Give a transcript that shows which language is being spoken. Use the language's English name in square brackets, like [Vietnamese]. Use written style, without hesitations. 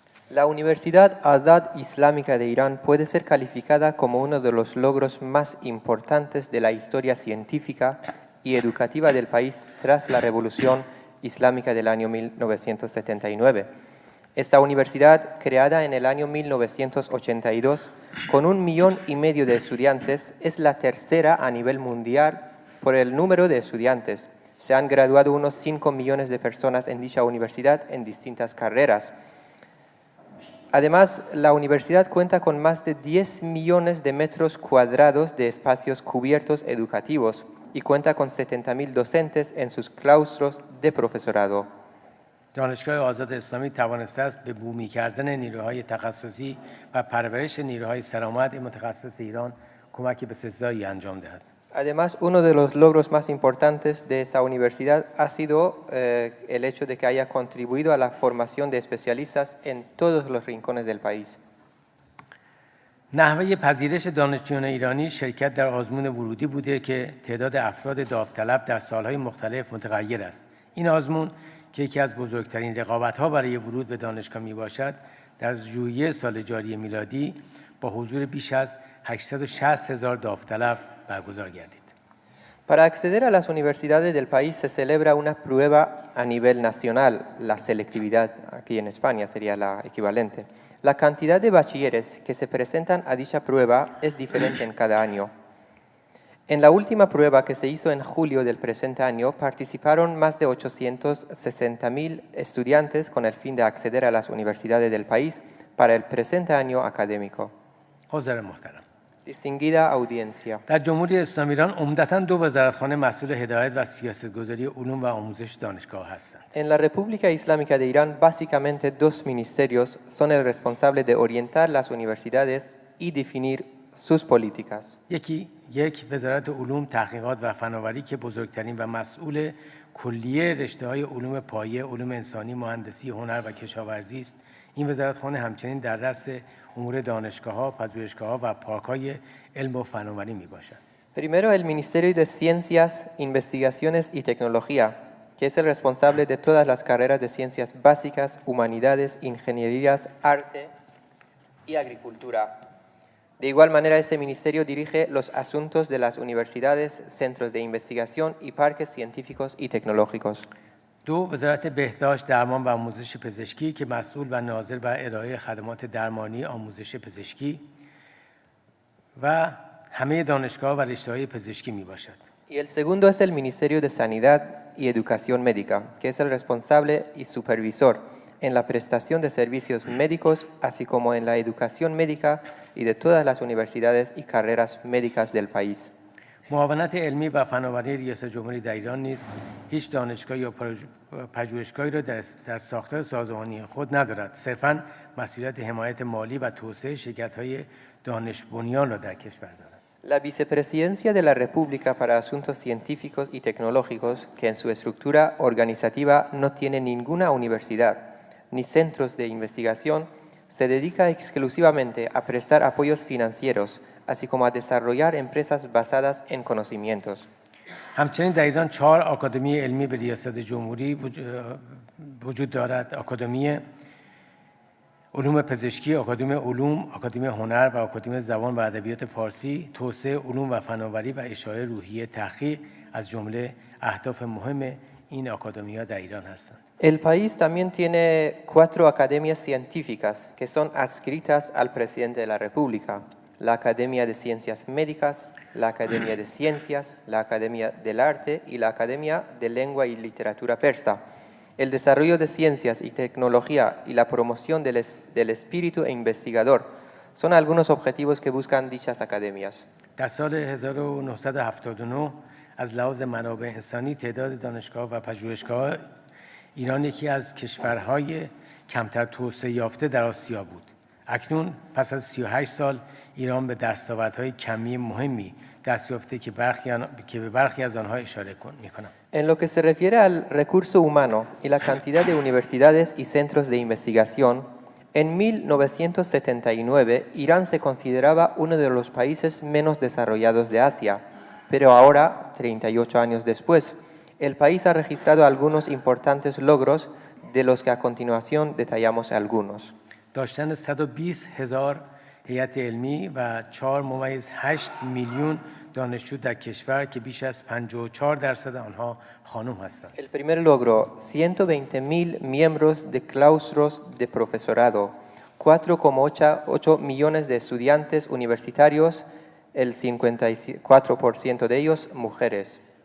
[Spanish] La Universidad Azad Islámica de Irán puede ser calificada como uno de los logros más importantes de la historia científica y educativa del país tras la Revolución Islámica del año 1979. Esta universidad, creada en el año 1982, con 1,5 millones de estudiantes, es la tercera a nivel mundial por el número de estudiantes. Se han graduado unos 5 millones de personas en dicha universidad en distintas carreras. Además, la universidad cuenta con más de 10 millones de metros cuadrados de espacios cubiertos educativos y cuenta con 70.000 docentes en sus claustros de profesorado. [Persian] دانشگاه آزاد اسلامی توانسته است به بومی کردن نیروهای تخصصی و پرورش نیروهای سرآمد متخصص ایران کمک بسزایی انجام دهد. [Spanish] Además, uno de los logros más importantes de esta universidad ha sido el hecho de que haya contribuido a la formación de especialistas en todos los rincones del país. [Persian] نحوه پذیرش دانشجویان ایرانی شرکت در آزمون ورودی بوده که تعداد افراد داوطلب در سالهای مختلف متغیر است. این آزمون که یکی از بزرگترین رقابت‌ها برای ورود به دانشگاه میباشد، در ژوئیه سال جاری میلادی با حضور بیش از 860,000 داوطلب برگزار گردید. [Spanish] Para acceder a las universidades del país se celebra una prueba a nivel nacional, la selectividad, aquí en España sería la equivalente. La cantidad de bachilleres que se presentan a dicha prueba es diferente en cada año. En la última prueba que se hizo en julio del presente año participaron más de 860.000 estudiantes con el fin de acceder a las universidades del país para el presente año académico. [Persian] حضار محترم. [Spanish] Distinguida audiencia. [Persian] در جمهوری اسلامی ایران عمدتاً 2 وزارتخانه مسئول هدایت و سیاستگذاری علوم و آموزش دانشگاه هستند. [Spanish] En la República Islámica de Irán, básicamente 2 ministerios son el responsable de orientar las universidades y definir sus políticas. [Persian] یک وزارت علوم تحقیقات و فناوری که بزرگترین و مسئول کلیه رشته‌های علوم پایه، علوم انسانی، مهندسی، هنر و کشاورزی است. این وزارتخانه همچنین در رأس امور دانشگاه‌ها، پژوهشگاه‌ها و پارک‌های علم و فناوری میباشد. [Spanish] Primero, el Ministerio de Ciencias, Investigaciones y Tecnología, que es el responsable de todas las carreras de ciencias básicas, humanidades, ingenierías, arte y agricultura. De igual manera, ese ministerio dirige los asuntos de las universidades, centros de investigación y parques científicos y tecnológicos. [Persian] 2 وزارت بهداشت، درمان و آموزش پزشکی که مسئول و ناظر بر ارائه خدمات درمانی، آموزش پزشکی و همه دانشگاه و رشته‌های پزشکی میباشد. [Spanish] Y el segundo es el Ministerio de Sanidad y Educación Médica, que es el responsable y supervisor en la prestación de servicios médicos, así como en la educación médica y de todas las universidades y carreras médicas del país. [Persian] معاونت علمی و فناوری ریاست جمهوری در ایران نیز هیچ دانشگاه یا پژوهشگاهی را در ساختار سازمانی خود ندارد. صرفاً مسئولیت حمایت مالی و توسعه شرکت‌های دانش بنیان را در کشور دارد. [Spanish] La Vicepresidencia de la República para Asuntos Científicos y Tecnológicos, que en su estructura organizativa no tiene ninguna universidad ni centros de investigación, se dedica exclusivamente a prestar apoyos financieros, así como a desarrollar empresas basadas en conocimientos. [Persian] همچنین در ایران 4 آکادمی علمی به ریاست جمهوری وجود دارد. آکادمی علوم پزشکی، آکادمی علوم، آکادمی هنر و آکادمی زبان و ادبیات فارسی، توسعه علوم و فناوری و اشاعه روحیه تحقیق از جمله اهداف مهم این آکادمی‌ها در ایران هستند. [Spanish] El país también tiene 4 academias científicas que son adscritas al presidente de la República: la Academia de Ciencias Médicas, la Academia de Ciencias, la Academia del Arte y la Academia de Lengua y Literatura Persa. El desarrollo de ciencias y tecnología y la promoción del espíritu investigador son algunos objetivos que buscan dichas academias. [Persian] در سال 1979 از لحاظ منابع انسانی تعداد دانشگاه و پژوهشگاه ایران یکی از کشورهای کمتر توسعه یافته در آسیا بود. اکنون پس از 38 سال ایران به دستاوردهای کمی مهمی دست یافته که به برخی از آنها اشاره می‌کنم. [Spanish] En lo que se refiere al recurso humano y la cantidad de universidades y centros de investigación, en 1979 Irán se consideraba uno de los países menos desarrollados de Asia, pero ahora, 38 años después, el país ha registrado algunos importantes logros de los que a continuación detallamos algunos. [Persian] داشتن 120,000 هیئت علمی و 4.8 میلیون دانشجو در کشور که بیش از 54% آنها خانم هستند. [Spanish] El primer logro, 120.000 miembros de claustros de profesorado, 4,8 millones de estudiantes universitarios, el 54% de ellos mujeres.